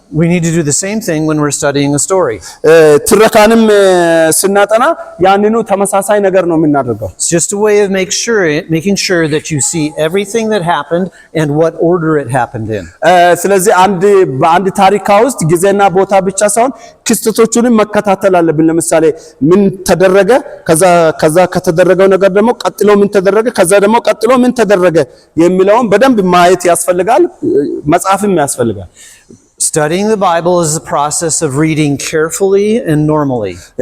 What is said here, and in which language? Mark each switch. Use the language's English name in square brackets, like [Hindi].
[English] We need to do the same thing when we're studying a story. [Amharic] ትረካንም ስናጠና ያንኑ ተመሳሳይ ነገር ነው የምናደርገው። [English] It's just a way of making sure that you see everything that happened and what order it happened in. [Amharic] ስለዚህ በአንድ ታሪክ ውስጥ ጊዜና ቦታ ብቻ ሳይሆን ክስተቶቹንም መከታተል አለብን። ለምሳሌ ምን ተደረገ፣ ከዛ ከተደረገው ነገር ደግሞ ቀጥሎ ምን ተደረገ፣ ከዛ ደግሞ ቀጥሎ ምን ተደረገ የሚለውን በደንብ ማየት ያስፈልጋል፣ መጽሐፍም ያስፈልጋል። [English] Studying the Bible is the process of reading carefully and normally.